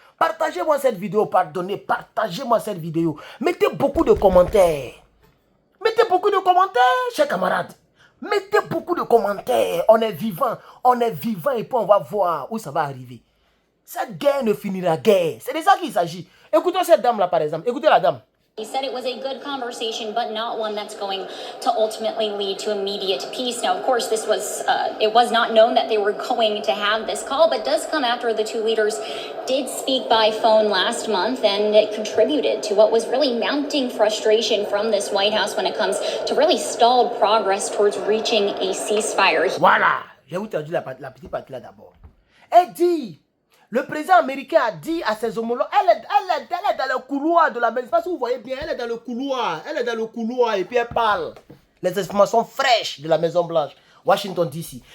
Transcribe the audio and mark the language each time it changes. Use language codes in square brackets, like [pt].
[fr] Partagez-moi cette vidéo, pardonnez. Partagez-moi cette vidéo. Mettez beaucoup de commentaires. Mettez beaucoup de commentaires, chers camarades. Mettez beaucoup de commentaires. On est vivant et puis on va voir où ça va arriver. Cette guerre ne finira guère. C'est de ça qu'il s'agit. Écoutez cette dame-là, par exemple. Écoutez la dame. [en] He said it was a good conversation, but not one that's going to ultimately lead to immediate peace. Now, of course, this was it was not known that they were going to have this call, but does come after the two leaders did speak by phone last month, and it contributed to what was really mounting frustration from this White House when it comes to really stalled progress towards reaching a ceasefire. [fr] Voilà, je vais vous traduire la petite partie là d'abord. Elle dit, le président américain a dit à ses homologues, elle est dans le couloir de la maison. Je ne sais pas si vous voyez bien, elle est dans le couloir et puis elle parle. Les informations fraîches de la Maison Blanche, Washington DC.